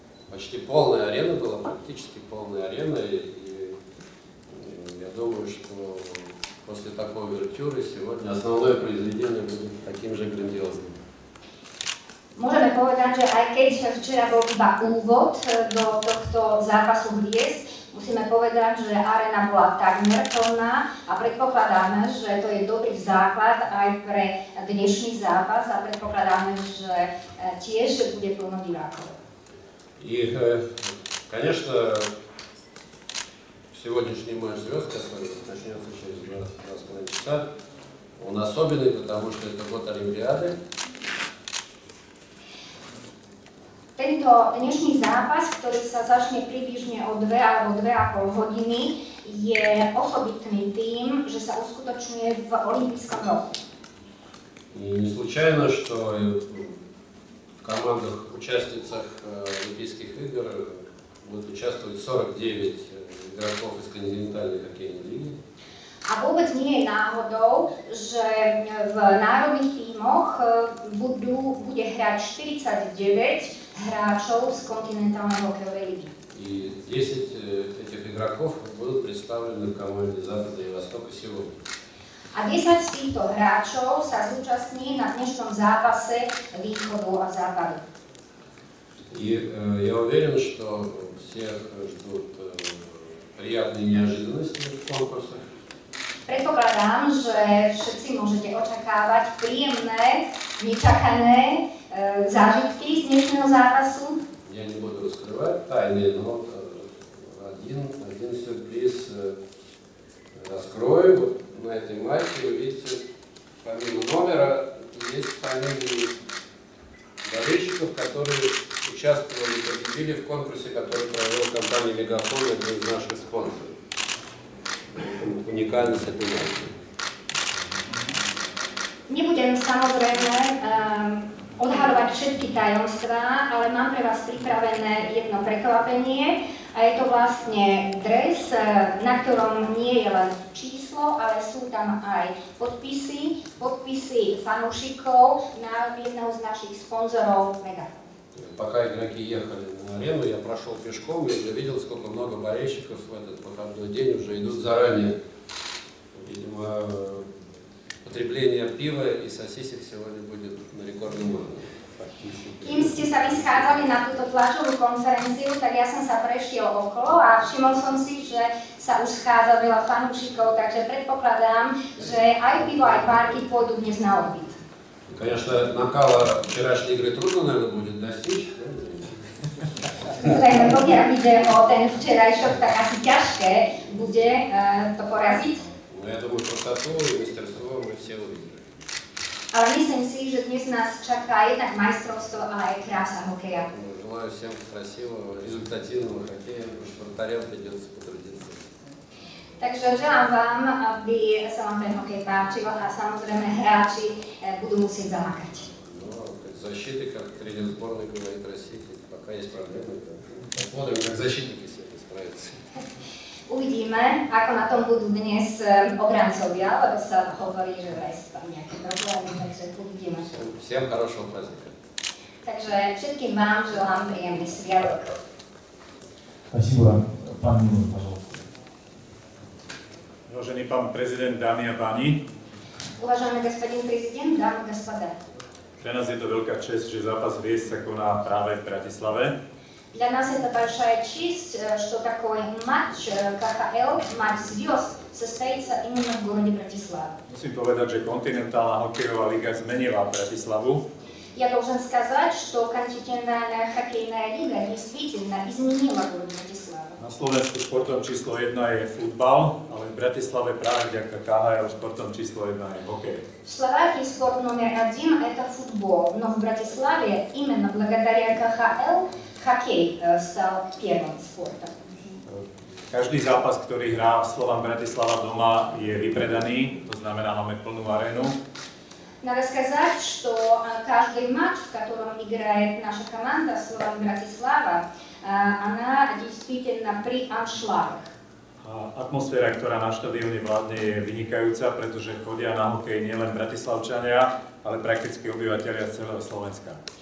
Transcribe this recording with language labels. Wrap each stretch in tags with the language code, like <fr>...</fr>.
<ru>Почти полная арена была, практически полная арена, и я думаю, что после такой увертюры сегодня основное произведение будет таким же грандиозным.</ru> <sk>Môžeme povedať, že aj keď včera bol iba úvod do tohto zápasu hviezd, musíme povedať, že arena bola takmer plná a predpokladáme, že to je dobrý základ aj pre dnešný zápas a predpokladáme, že tiež bude plno divákov.</sk> <ru>И, конечно, сегодняшний матч звезд, который начнется через 2,5 часа, он особенный, потому что это год Олимпиады.</ru> <sk>Tento dnešný zápas, ktorý sa začne približne o 2 alebo 2,5 hodiny, je osobitný tým, že sa uskutočňuje v olympijskom roku.</sk> <ru>И не случайно, что в командах, участницах Олимпийских игр будут участвовать 49 игроков из континентальной хоккейной лиги.</ru> <sk>A vôbec nie je náhodou, že v národných tímoch bude hrať 49 hráčov z kontinentálnej hokejovej ligy.</sk> <ru>И 10 этих игроков будут представлены в команде Запада и Востока сегодня.</ru> <sk>A 10 z týchto hráčov sa zúčastní na dnešnom zápase Východu a Západu.</sk> <ru>И я уверен, что всех ждут приятные неожиданности в конкурсах.</ru> <sk>Predpokladám, že všetci môžete očakávať príjemné, nečakané zážitky z dnešného zápasu.</sk> <ru>Я не буду раскрывать тайны, но один сюрприз раскрою. На этой матче вы видите, помимо номера, есть фамилии болельщиков, которые участвовали, победили в конкурсе, который провела компания «Мегафон», один из наших спонсоров. Уникальность этой матчи.</ru> <sk>Nebudem samozrejme odhaľovať všetky tajomstvá, ale mám pre vás pripravené jedno prekvapenie a je to vlastne dres, na ktorom nie je len číslo, číslo, ale sú tam aj podpisy fanúšikov na jedného z našich sponzorov Megafon.</sk> <ru>Пока игроки ехали на арену, я прошел пешком и уже видел, сколько много болельщиков в этот выходной день уже идут заранее. Видимо, потребление пива и сосисек сегодня будет на рекордном уровне.</ru> <sk>Kým ste sa vyschádzali na túto tlačovú konferenciu, tak ja som sa prešiel okolo a všimol som si, že sa už schádza veľa fanúšikov, takže predpokladám, že aj pivo, aj párky pôjdu dnes na odbyt.</sk> <ru>Конечно, накала вчерашней игры трудно, наверное, будет достичь.</ru> <sk>Samozrejme, pokiaľ ide o ten včerajšok, tak asi ťažké bude to poraziť.</sk> <ru>Но я думаю, красоту и мастерство мы все увидели.</ru> <sk>Ale myslím si, že dnes nás čaká jednak majstrovstvo, ale aj krása hokeja.</sk> <ru>Желаю всем красивого, результативного хоккея, потому что вратарям придется потрудиться.</ru> <sk>Takže želám vám, aby sa vám ten hokej páčil a samozrejme hráči budú musieť zamakať.</sk> <ru>Но защиты, как тренер сборной говорит России, пока есть проблемы. Посмотрим, как защитники с этим справятся.</ru> <sk>Uvidíme, ako na tom budú dnes obrancovia, lebo sa hovorí, že vraj sú tam nejaké problémy, takže uvidíme.</sk> <ru>Всем хорошего праздника.</ru> <sk>Takže všetkým vám želám príjemný sviatok.</sk> <ru>Спасибо. Пан Милон, пожалуйста.</ru> <sk>Vážený pán prezident, dámy a páni,</sk> <ru>Уважаемый господин президент, дамы и господа.</ru> <sk>pre nás je to veľká čest, že zápas Hviezd sa koná práve v Bratislave.</sk> <ru>Для нас это большая честь, что такой матч КХЛ, матч звезд, состоится именно в городе Братислава.</ru> <sk>Musím povedať, že kontinentálna hokejová liga zmenila Bratislavu.</sk> <ru>Я должен сказать, что континентальная хоккейная лига действительно изменила город Братислава.</ru> <sk>Na Slovensku športom číslo 1 je futbal, ale v Bratislave práve vďaka KHL športom číslo 1 je hokej.</sk> <ru>В Словакии спорт номер один – это футбол, но в Братиславе именно благодаря КХЛ хоккей стал первым спортом.</ru> <sk>Každý zápas, ktorý hrá Slovan Bratislava doma, je vypredaný, to znamená, máme plnú arénu.</sk> <ru>Надо сказать, что каждый матч, в котором играет наша команда Слован Братислава, она действительно при аншлагах.</ru> <sk>A atmosféra, ktorá na štadióne vládne, je vynikajúca, pretože chodia na hokej nielen bratislavčania, ale prakticky obyvateľia z celého Slovenska.</sk>